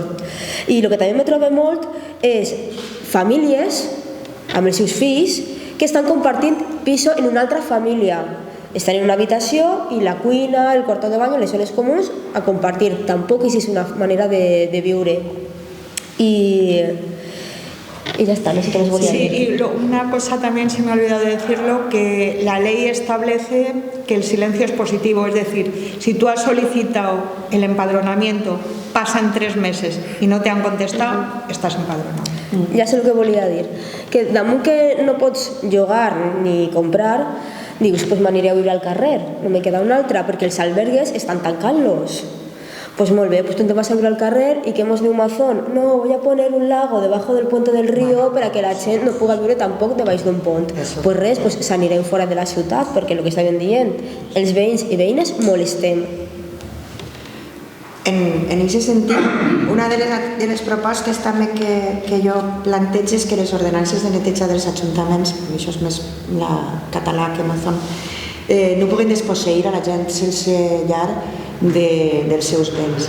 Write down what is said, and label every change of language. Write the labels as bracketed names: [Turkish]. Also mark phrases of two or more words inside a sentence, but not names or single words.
[Catalan] I el que també me trobo molt és famílies amb els seus fills que estan compartint piso en una altra família. Estan en una habitació i la cuina, el quarto de bany, les zones comuns a compartir. Tampoc és una manera de viure. [Spanish] Y ya está, no sé qué les voy a decir. Sí, y una cosa también se me ha olvidado de decirlo, que la ley establece que el silencio es positivo, es decir, si tú has solicitado el empadronamiento, pasan 3 meses y no te han contestado, estás empadronado. [Catalan] Ja sé el que volia dir, que damunt que no pots llogar ni comprar, dius, pues m'aniré a viure al carrer, no me queda una altra, perquè els albergues estan tancant-los. Pues molt bé, [Spanish] pues tú te vas a ir al carrer y que hemos de un mazón. No, voy a poner un lago debajo del puente del río para que [Catalan] la gent no puga viure tampoc debaix d'un pont. Pues res, pues s'anirem fora de la ciutat, perquè el que estaven dient, els veïns i veïnes molestem. En aquest sentit, una de les propostes també que jo plantejo és que les ordenances de neteja dels ajuntaments, això és més català que mazón, no puguen desposseir a la gent sense llar dels seus béns.